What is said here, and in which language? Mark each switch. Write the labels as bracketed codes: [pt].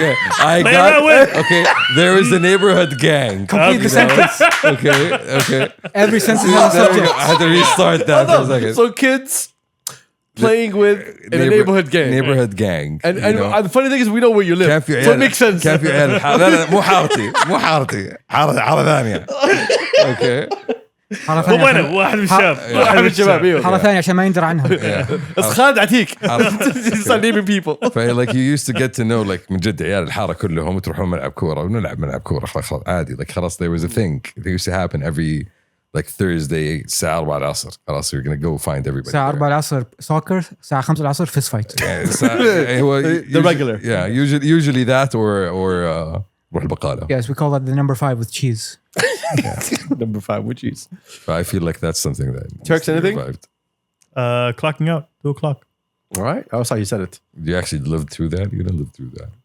[en] Okay, Play around with. Okay, there is a neighborhood gang. Complete the sentence. Okay. Every sentence has a There we go. subject. I had to restart that for a second. So kids playing with in a neighborhood gang. Neighborhood gang. And you know? the funny thing is we know where you live. [ar] كان في [en] So it [ar] عيال [en] makes sense. [ar] كان في عيال لا لا مو حارتي حارة ثانية. [en] Okay. [ar] حارة مو ثانية انا واحد من الشباب. واحد من الشباب ايوه. حارة ثانية عشان ما يندر عنها. بس خالد عتيك. [en] Start naming people. Like you used to get to know like [ar] من جد عيال الحارة كلهم تروحون ملعب كورة ونلعب ملعب كورة خلاص عادي. [en] Like [ar] خلاص [en] there was a thing. It used to happen every like Thursday [ar] الساعة 4 العصر. خلاص [en] you're gonna go find everybody. [ar] الساعة 4 العصر [en] soccer, [ar] الساعة 5 العصر [en] Fist fight. The regular. Yeah, usually that or [ar] روح البقالة. [en] Yes, we call that the number 5 with cheese. Number 5, which is. I feel like that's something that Turks, anything? survived. Clocking out 2 o'clock. All right. That's how you said it. You actually lived through that? You didn't live through that.